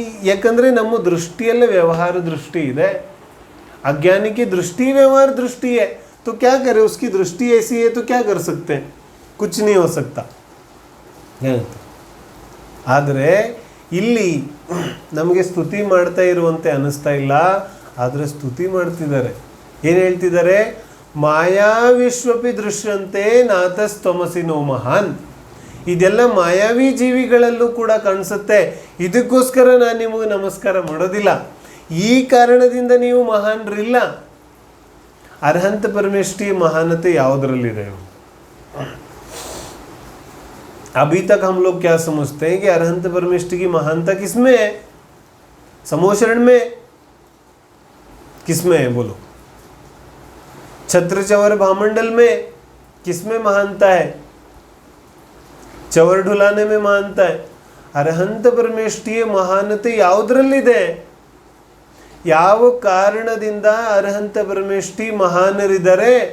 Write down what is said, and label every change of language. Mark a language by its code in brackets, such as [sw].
[kn] ಯಾಕಂದರೆ ನಮ್ಮ ದೃಷ್ಟಿಯಲ್ಲೇ ವ್ಯವಹಾರ ದೃಷ್ಟಿ ಇದೆ. [hi] अज्ञानी की दृष्टि व्यवहार दृष्टि है तो क्या करे, उसकी दृष्टि ऐसी है तो क्या कर सकते हैं, कुछ नहीं हो सकता. [kn] ಆದರೆ ಇಲ್ಲಿ ನಮಗೆ ಸ್ತುತಿ ಮಾಡ್ತಾ ಇರುವಂತೆ ಅನ್ನಿಸ್ತಾ ಇಲ್ಲ, ಆದರೆ ಸ್ತುತಿ ಮಾಡ್ತಿದ್ದಾರೆ. ಏನು ಹೇಳ್ತಿದ್ದಾರೆ? [sa] ಮಾಯಾ ವಿಶ್ವಪಿ ದೃಶ್ಯಂತೆ ನಾತಸ್ತಮಸಿ ನೋ ಮಹಾನ್. [kn] ಇದೆಲ್ಲ ಮಾಯಾವಿ ಜೀವಿಗಳಲ್ಲೂ ಕೂಡ ಕಾಣಿಸುತ್ತೆ. ಇದಕ್ಕೋಸ್ಕರ ನಾನು ನಿಮಗೆ ನಮಸ್ಕಾರ ಮಾಡೋದಿಲ್ಲ. ಈ ಕಾರಣದಿಂದ ನೀವು ಮಹಾನ್ರಿಲ್ಲ. ಅರ್ಹಂತ ಪರಮೇಷ್ಠಿ ಮಹಾನತೆ ಯಾವುದರಲ್ಲಿದೆ? [hi] अभी तक हम लोग क्या समझते हैं कि अरहंत परमेष्ठि की महानता किसमें है? समोशरण में किसमें है बोलो? छत्र चवर भामंडल में किसमें महानता है? चवर ढुलाने में महानता है. [kn] अरहंत परमेष्ठिಯ ಮಹಾನತೆ ಯಾವುದರಲ್ಲಿದೆ? ಯಾವ ಕಾರಣದಿಂದ ಅರಹಂತ ಪರಮೇಷ್ಠಿ ಮಹಾನರಿದ್ದಾರೆ?